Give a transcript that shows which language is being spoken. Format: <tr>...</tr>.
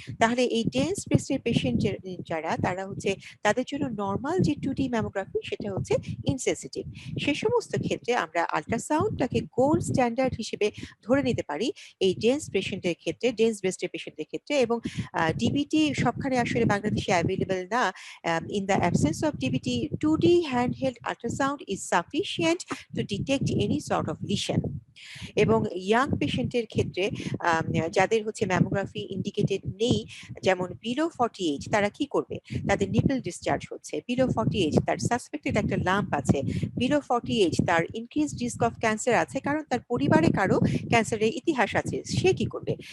<bn>তাহলে এই dense ব্রেস্টের patient যারা, তারা হচ্ছে তাদের জন্য নর্মাল যে 2D ম্যামোগ্রাফি সেটা হচ্ছে ইনসেনসিটিভ। সে সমস্ত ক্ষেত্রে আমরা আল্ট্রাসাউন্ডটাকে গোল্ড স্ট্যান্ডার্ড হিসেবে ধরে নিতে পারি এই ডেন্স পেশেন্টের ক্ষেত্রে, ডেন্স ব্রেস্টের পেশেন্টের ক্ষেত্রে। এবং ডিবিটি সবখানে আসলে বাংলাদেশে অ্যাভেলেবল না।</bn> <en>In the absence of DBT, 2D handheld ultrasound is sufficient to detect any sort of lesion.</en> <bn>এবং ইয়াং পেশেন্টের ক্ষেত্রে যাদের হচ্ছে ম্যামোগ্রাফি ইন্ডিকেটেড নেই, যেমন বিলো 40 তারা কি করবে? তাদের নিপল ডিসচার্জ হচ্ছে, বিলো 40 তার সাসপেক্টেড একটা লাম্প আছে, বিলো 40 তার ইনক্রিজ রিস্ক অফ ক্যান্সার আছে কারণ তার পরিবারে কারো ক্যান্সারের ইতিহাস আছে, সে কি করবে?</bn>